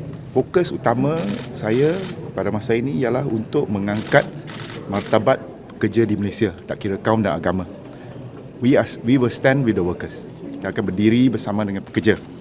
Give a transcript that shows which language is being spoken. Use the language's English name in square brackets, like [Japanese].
[Malay] Fokus utama saya pada masa ini ialah untuk mengangkat martabat pekerja di Malaysia, tak kira kaum dan agama. [English] We will stand with the workers. [Malay] Kita akan berdiri bersama dengan pekerja.